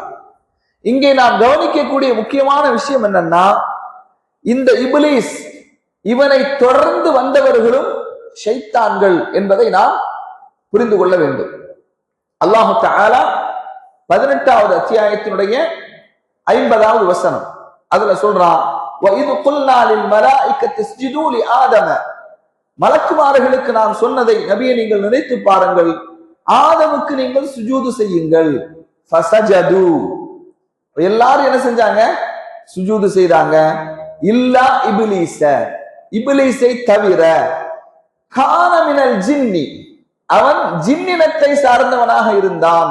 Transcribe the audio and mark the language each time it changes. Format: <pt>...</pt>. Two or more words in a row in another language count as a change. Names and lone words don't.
<ta>இங்கே நாம் கவனிக்கக்கூடிய முக்கியமான விஷயம் என்னன்னா, இந்த இப்லீஸ் இவனை தொடர்ந்து வந்தவர்களும் ஷைத்தான்கள் என்பதை நாம் புரிந்து கொள்ள வேண்டும்.</ta> <ar>الله تعالى</ar> <ta>18வது அத்தியாயத்தினுடைய 50வது வசனம் அதுல சொல்றான்,</ta> <ar>وَإِذْ قُلْنَا لِلْمَلَائِكَةِ اسْجُدُوا لِآدَمَ,</ar> <ta>மலக்குமார்களுக்கு நாம் சொன்னதை நபியை நீங்கள் நினைத்து பாருங்கள், ஆதமுக்கு நீங்கள் சுஜூது செய்யுங்கள். ஃபஸஜது, எல்லாரும் என்ன செஞ்சாங்க, சுஜூது செய்தாங்க.</ta> <ar>إلا إبليس,</ar> <ta>இப்லீஸை தவிர,</ta> <ar>كان من الجن,</ar> <ta>அவன் ஜின்னினத்தை சார்ந்தவனாக இருந்தான்.</ta>